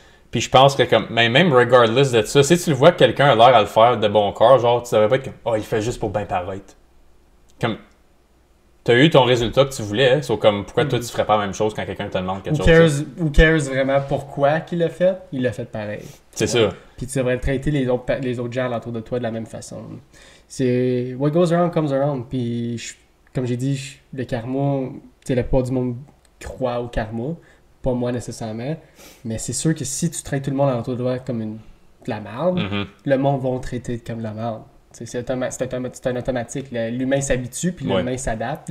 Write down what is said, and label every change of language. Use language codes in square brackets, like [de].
[fr] Puis je pense que comme même regardless de ça, si tu le vois que quelqu'un a l'air à le faire de bon cœur, genre tu devrais pas être comme oh il fait juste pour bien paraître. Comme t'as eu ton résultat que tu voulais, hein? So, comme pourquoi toi tu ferais pas la même chose quand quelqu'un te demande quelque chose. [en] Who cares [fr] vraiment pourquoi qu'il l'a fait? Il l'a fait pareil. C'est ça. Puis tu devrais traiter les autres gens autour de toi de la même façon. [en] C'est what goes around comes around. [fr] Puis comme j'ai dit, le karma, tu sais, la plupart du monde croit au karma. Pas moi nécessairement. Mais c'est sûr que si tu traites tout le monde autour de toi comme de la merde, le monde va te traiter comme de la merde. C'est un automatique. L'humain s'habitue, puis l'humain s'adapte.